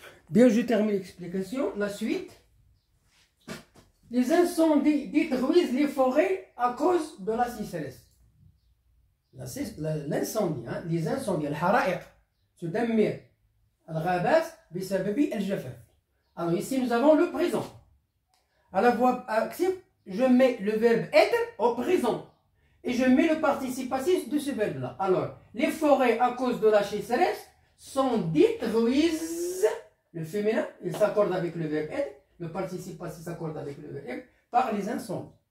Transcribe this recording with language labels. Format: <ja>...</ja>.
<fr>Bien, je termine l'explication. La suite. Les incendies détruisent les forêts à cause de la sécheresse. L'incendie, hein, les incendies,</fr> <ar>الحرائق تدمر الغابات بسبب الجفاف.</ar> <fr>Alors ici nous avons le présent. À la voix active, je mets le verbe être au présent et je mets le participe passif de ce verbe là. Alors les forêts à cause de la sécheresse sont détruises, le féminin il s'accorde avec le verbe être, le participe passif s'accorde avec le verbe être par les incendies.</fr>